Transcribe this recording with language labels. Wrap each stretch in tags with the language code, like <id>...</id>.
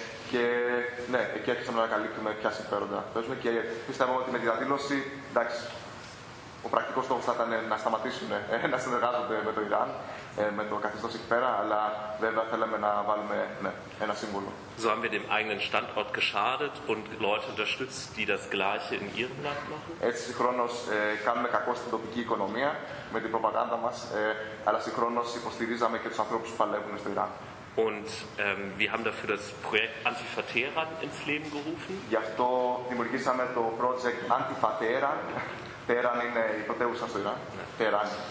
<el>Και ναι, εκεί άρχισαμε να ανακαλύπτουμε ποια συμφέροντα παίζουμε και πιστεύω ότι με τη διαδήλωση, εντάξει, ο πρακτικός στόχος θα ήταν να σταματήσουν να συνεργάζονται με το Ιράν, με το καθεστώς εκεί πέρα, αλλά βέβαια θέλαμε να βάλουμε ένα σύμβολο.</el> <de>So haben wir dem eigenen Standort geschadet und Leute unterstützt, die das Gleiche in ihrem Land machen.</de> <el>Έτσι συγχρόνως κάνουμε κακό στην τοπική οικονομία με την προπαγάνδα μας, αλλά συγχρόνως υποστηρίζαμε και τους ανθρώπους που παλεύουν στο Ιράν.</el> <de>Und wir haben dafür das Projekt Antifateran ins Leben gerufen.</de> <el>Γι' αυτό δημιουργήσαμε το project Antifateran. Teheran είναι η πρωτεύουσα στο Ιράν. Teheran.</el>